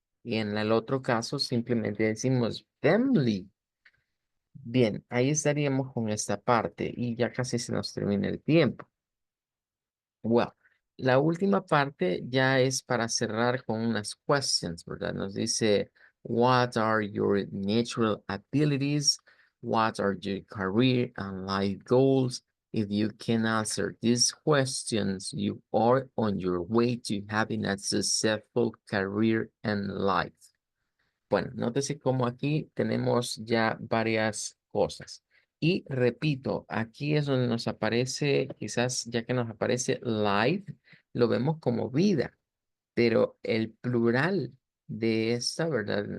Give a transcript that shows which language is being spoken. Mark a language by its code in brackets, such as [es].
[es] Y en el otro caso simplemente decimos family. Bien, ahí estaríamos con esta parte y ya casi se nos termina el tiempo. [en] Well, [es] la última parte ya es para cerrar con unas questions, ¿verdad? Nos dice, [en] what are your natural abilities? What are your career and life goals? If you can answer these questions, you are on your way to having a successful career and life. [es] Bueno, nótese cómo aquí tenemos ya varias cosas. Y repito, aquí es donde nos aparece, quizás ya que nos aparece life, lo vemos como vida, pero el plural de esta, ¿verdad?